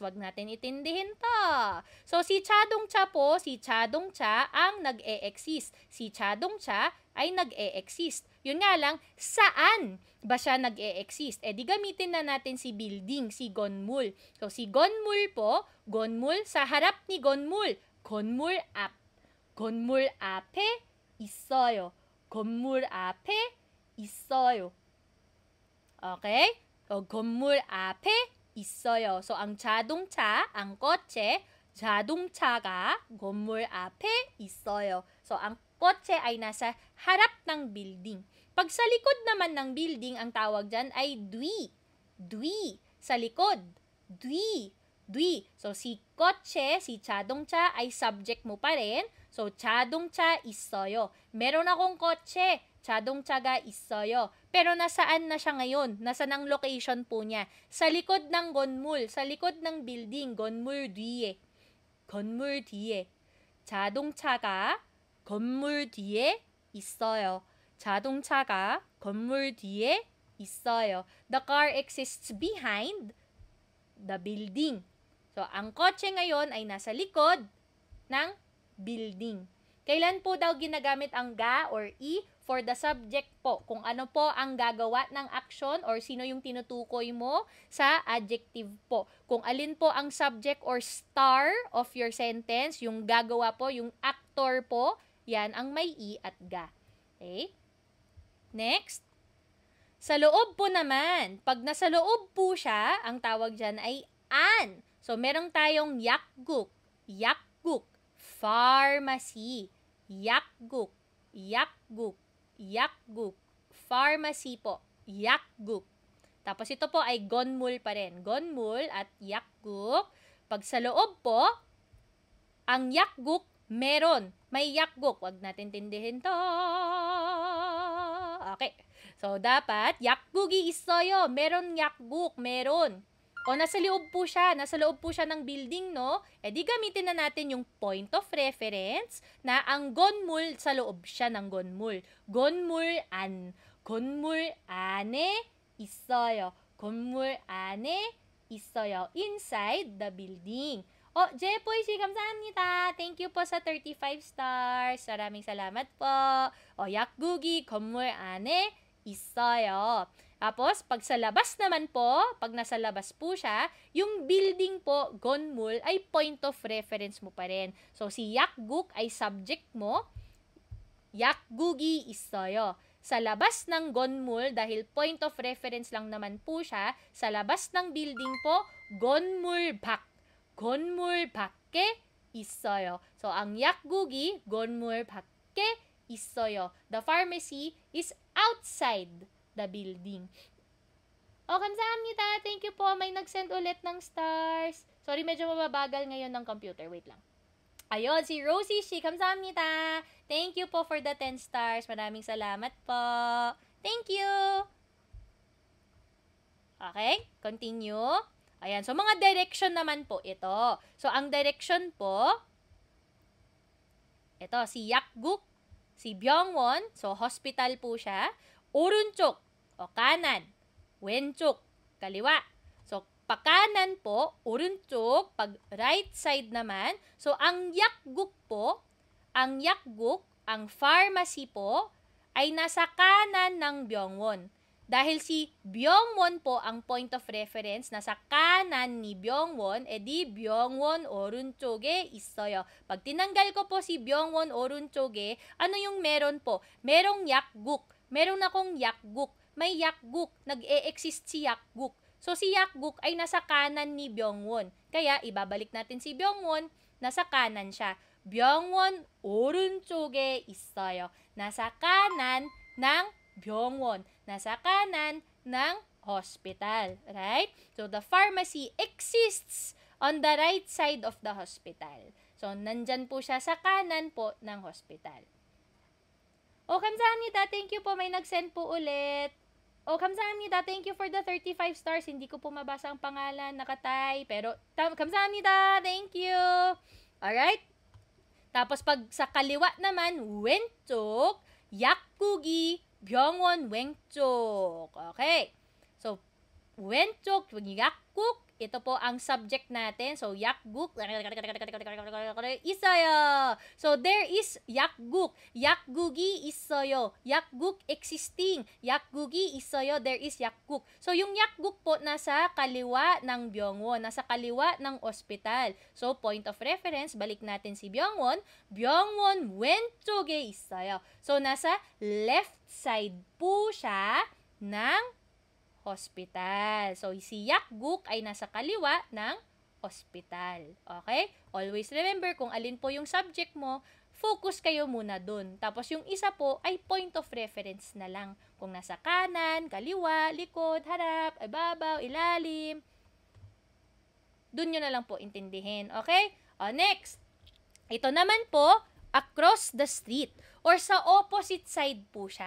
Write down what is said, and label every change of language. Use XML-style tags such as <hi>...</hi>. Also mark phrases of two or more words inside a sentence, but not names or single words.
<tl>Wag natin itindihin to. So, si 자동차 po, si 자동차 ang nag-e-exist. Si 자동차 ay nag-e-exist. Yun nga lang, saan ba siya nag-e-exist? Di gamitin na natin si building, si 건물. So, si 건물 po, 건물 sa harap ni 건물.</tl> <ko>건물 앞. 건물 앞에 있어요. 건물 앞에 있어요. Okay? So, 건물 앞에 있어요.</ko> <tl>So, ang 자동차, ang kotse,</tl> <ko>자동차가 건물 앞에 있어요.</ko> <tl>So, ang kotse ay nasa harap ng building. Pag sa likod naman ng building, ang tawag dyan ay dwi. Dwi. Sa likod. Dwi. Dwi. So, si kotse, si 자동차 ay subject mo pa rin. So,</tl> <ko>자동차 있어요.</ko> <tl>Meron akong kotse.</tl> <ko>자동차가 있어요.</ko> <tl>Pero nasaan na siya ngayon? Nasaan ang location po niya? Sa likod ng 건물, sa likod ng building,</tl> <ko>건물 뒤에. 건물 뒤에. 자동차가 건물 뒤에 있어요. 자동차가 건물 뒤에 있어요.</ko> <en>The car exists behind the building.</en> <tl>So, ang kotse ngayon ay nasa likod ng building. Kailan po daw ginagamit ang ga or i</tl> <en>for the subject</en> <tl>po? Kung ano po ang gagawa ng action or sino yung tinutukoy mo sa adjective po. Kung alin po ang</tl> <en>subject or star of your sentence,</en> <tl>yung gagawa po, yung actor po, yan ang may i at ga. Okay? Next. Sa loob po naman, pag nasa loob po siya, ang tawag dyan ay an. So, merong tayong 약국, 약국, pharmacy, 약국, 약국, 약국, pharmacy po, 약국. Tapos ito po ay 건물 pa rin. 건물 at 약국. Pag sa loob po, ang 약국 meron. May 약국. Wag natin tindihin to. Okay. So, dapat</tl> <ko>약국이 있어요.</ko> <tl>Meron 약국. Meron. O nasa loob po siya ng building, no? Di gamitin na natin yung</tl> <en>point of reference</en> <tl>na ang 건물 sa loob siya ng 건물.</tl> <ko>건물 안에 있어요. 건물 안에 있어요.</ko> <en>Inside the building.</en> <tl>Jepoy, 감사합니다.</tl> <en>Thank you</en> <tl>po sa 35 stars. Maraming salamat po.</tl> <ko>약국이 건물 안에 있어요.</ko> <tl>Tapos, pag sa labas naman po, pag nasa labas po siya, yung building po, 건물, ay</tl> <en>point of reference</en> <tl>mo pa rin. So, si 약국 ay subject mo,</tl> <ko>약국이 있어요.</ko> <tl>Sa labas ng 건물, dahil</tl> <en>point of reference</en> <tl>lang naman po siya, sa labas ng building po,</tl> <ko>건물 밖에 있어요. So, ang 약국이 건물 밖에 있어요.</ko> <en>The pharmacy is outside the building. 감사합니다. Thank you po.</en> <tl>May nag-send ulit ng stars. Sorry, medyo mababagal ngayon ng computer. Wait lang. Ayun, si Rosie Shi.</tl> <ko>Kamsahamnida.</ko> <en>Thank you po for the 10 stars.</en> <tl>Maraming salamat po.</tl> <en>Thank you. Okay, continue.</en> <tl>Ayan, so mga direction naman po ito. So, ang direction po, ito, si 약국, si 병원, so hospital po siya. 오른쪽, kanan. 왼쪽, kaliwa. So, pakanan po, 오른쪽. Pag</tl> <en>right side</en> <tl>naman, so ang 약국 po, ang pharmacy po, ay nasa kanan ng 병원. Dahil si 병원 po ang point of reference, nasa kanan ni 병원, edi</tl> <ko>병원 오른쪽에 있어요.</ko> <tl>Pag tinanggal ko po si</tl> <ko>병원 오른쪽에,</ko> <tl>ano yung meron po? Merong 약국. Meron akong 약국. May 약국. Nag-e-exist si 약국. So, si 약국 ay nasa kanan ni 병원. Kaya, ibabalik natin si 병원. Nasa kanan siya.</tl> <ko>병원 오른쪽에 있어요.</ko> <tl>Nasa kanan ng Byungwon. Nasa kanan ng hospital. Right?</tl> <en>So, the pharmacy exists on the right side of the hospital. So,</en> <tl>nandyan po siya sa kanan po ng hospital. O,</tl> <ko>kamsahamnida.</ko> <en>Thank you</en> <tl>po. May nag-send po ulit. O,</tl> <ko>kamsahamnida.</ko> <en>Thank you for the 35 stars.</en> <tl>Hindi ko po mabasa ang pangalan, nakatay. Pero,</tl> <ko>kamsahamnida.</ko> <en>Thank you. Alright?</en> <tl>Tapos, pag sa kaliwa naman,</tl> <ko>왼쪽, 약국이 병원 왼쪽. Okay. So, 왼쪽, 약국,</ko> <tl>ito po ang subject natin. So,</tl> <ko>약국, 있어요.</ko> <en>So, there is</en> <ko>약국. 약국이 있어요. 약국 existing. 약국이 있어요.</ko> <en>There is 약국.</en> <tl>So, yung 약국 po nasa kaliwa ng Byungwon. Nasa kaliwa ng ospital. So,</tl> <en>point of reference,</en> <tl>balik natin si Byungwon.</tl> <ko>Byungwon 왼쪽에 있어요.</ko> <tl>So, nasa</tl> <en>left side</en> <tl>po siya ng hospital. So, si yakguk ay nasa kaliwa ng hospital. Okay?</tl> <en>Always remember</en> <tl>kung alin po yung subject mo, focus kayo muna dun. Tapos yung isa po ay</tl> <en>point of reference</en> <tl>na lang. Kung nasa kanan, kaliwa, likod, harap, ibabaw, ilalim. Dun nyo na lang po intindihin. Okay? Next. Ito naman po,</tl> <en>across the street</en> <tl>or sa</tl> <en>opposite side</en> <tl>po siya.</tl>